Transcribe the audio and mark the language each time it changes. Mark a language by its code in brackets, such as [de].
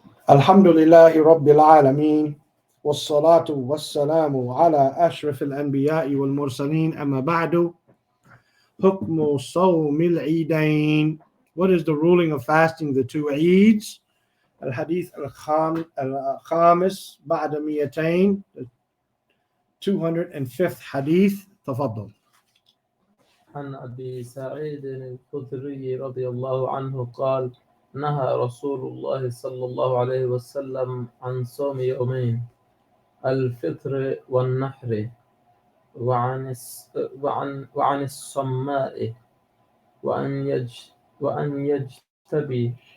[ar] الحمد لله رب العالمين والصلاة والسلام على أشرف الأنبياء والمرسلين أما بعد حكم صوم العيدين. [en] What is the ruling of fasting the two Eids? [ar] الحديث الخامس بعد 200 205th حديث. تفضل. عن أبي سعيد الخدري رضي الله عنه قال نهى رسول الله صلى الله عليه وسلم عن صوم يومين الفطر والنحر وعن الصماء وأن يجتبي